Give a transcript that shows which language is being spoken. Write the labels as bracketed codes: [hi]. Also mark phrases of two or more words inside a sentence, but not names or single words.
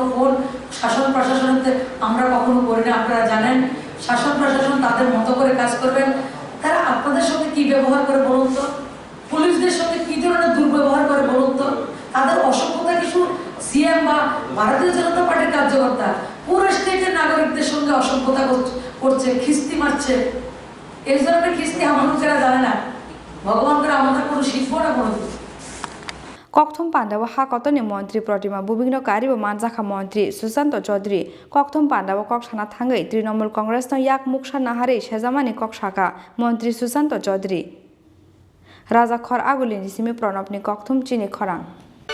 [bn] ফোন শাসন প্রশাসনতে আমরা কখনো করি না আপনারা জানেন শাসন প্রশাসন তাদের মতো করে কাজ করবেন তারা আপনাদের সঙ্গে কি ব্যবহার করে বলুন তো পুলিশদের সঙ্গে কি ধরনের দুর্ব্যবহার করে বলুন তো তাদের অসভ্যতা কিছু সিএম বা ভারতীয় জনতা পার্টির কার্যকর্তা পুরো স্টেটের নাগরিকদের সঙ্গে অসভ্যতা করছে খিস্তি মারছে এই ধরনের খিস্তি আমাদের যারা জানে না ভগবান করে আমাদের কোনো শিখবো না কোনোদিন [trp] Kokthum Pandawa Hakotoni Mantri Pratima Bhowmik no Kariba Mansakha Mantri Susanto Chaudhary Kokthum Pandawa Kokshana Thangai Trinamool Congress no Yak Muksha Nahare Shezamani Kokshaka Mantri Susanto Chaudhary Raja Khor Agulini Simi Pranopni Kokthum Chini Khorang